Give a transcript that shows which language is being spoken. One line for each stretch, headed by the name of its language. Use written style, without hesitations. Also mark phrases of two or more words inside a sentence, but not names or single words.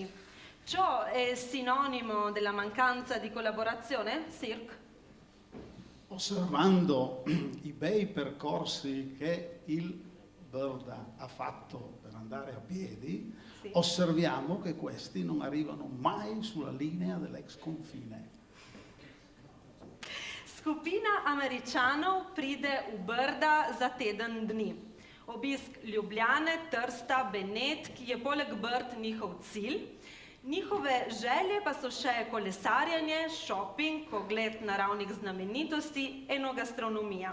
Italian: Ciò è sinonimo della mancanza di collaborazione, Sirk? Osservando i bei percorsi che il Brda ha fatto per andare a piedi, sì, osserviamo che questi non arrivano mai sulla linea dell'ex confine.
Slovenian: Skupina Američanov pride v Brda za teden dni. Obisk Ljubljane, Trsta, Benet, ki je poleg Brd njihov cilj. Njihove želje pa so še kolesarjenje, šoping, ogled naravnih znamenitosti, enogastronomija.